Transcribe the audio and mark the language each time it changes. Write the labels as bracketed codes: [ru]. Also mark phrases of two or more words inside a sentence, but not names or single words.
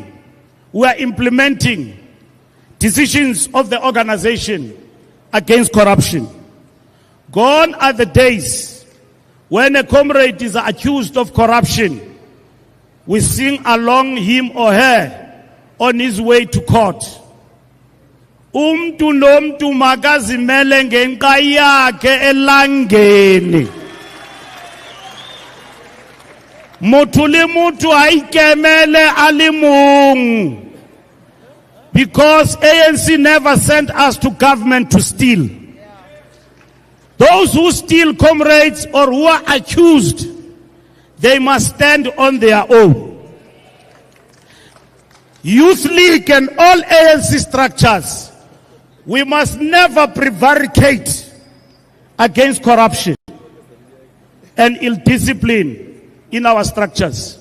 [en] We are implementing decisions of the organization against corruption. Gone are the days when a comrade is accused of corruption. We sing along him or her on his way to court. [xh] Umntu nomntu makazimele ngenqa yakhe elangeni. [st] Motho le motho a ikemele a le mong. [en] Because ANC never sent us to government to steal. Those who steal, comrades, or who are accused, they must stand on their own. Youth League and all ANC structures, we must never prevaricate against corruption and ill-discipline in our structures.